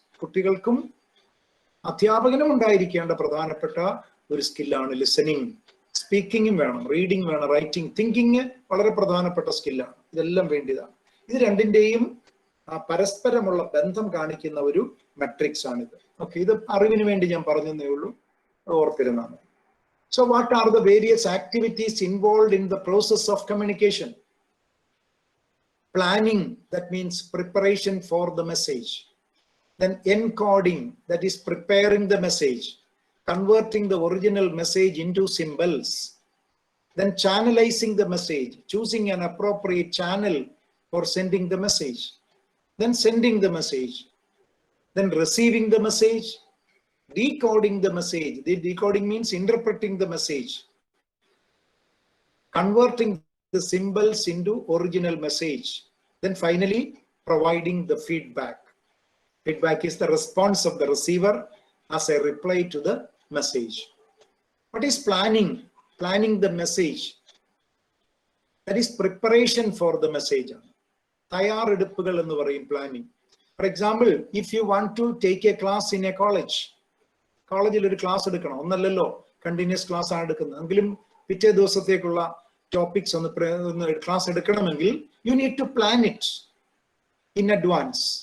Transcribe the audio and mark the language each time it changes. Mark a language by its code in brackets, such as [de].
[ml] കുട്ടികൾക്കും അധ്യാപകനും ഉണ്ടായിരിക്കേണ്ട പ്രധാനപ്പെട്ട ഒരു സ്കില്ലാണ് ലിസണിങ്. സ്പീക്കിങ്ങും വേണം, റീഡിങ് വേണം, റൈറ്റിംഗ്, തിങ്കിങ് വളരെ പ്രധാനപ്പെട്ട സ്കില്ലാണ്. ഇതെല്ലാം വേണ്ടിയതാണ്. ഇത് രണ്ടിന്റെയും പരസ്പരമുള്ള ബന്ധം കാണിക്കുന്ന ഒരു മെട്രിക്സ് ആണിത്. ഓക്കെ, ഇത് അറിവിന് വേണ്ടി ഞാൻ പറഞ്ഞതേ ഉള്ളൂ, ഓർത്തിരുന്നാണ്. [en] So what are the various activities involved in the process of communication? Planning, that means preparation for the message. Then encoding, that is preparing the message, converting the original message into symbols. Then channelizing the message, choosing an appropriate channel for sending the message. Then sending the message. Then receiving the message, decoding the message. The decoding means interpreting the message, converting the symbols into original message. Then finally, providing the feedback. Feedback is the response of the receiver as a reply to the message. What is planning? Planning the message. That is preparation for the message. [ml] തയ്യാറെടുപ്പുകൾ എന്ന് പറയും [en] planning. For example, if you want to take a class in a college, [ml] കോളേജിൽ ഒരു class എടുക്കണം, ഒന്നല്ലല്ലോ continuous class ആണ് എടുക്കുന്നത്, എങ്കിലും പിറ്റേ ദിവസത്തേക്കുള്ള ടോപ്പിക്സ് ഒന്ന് ക്ലാസ് എടുക്കണമെങ്കിൽ [en] you need to plan it in advance.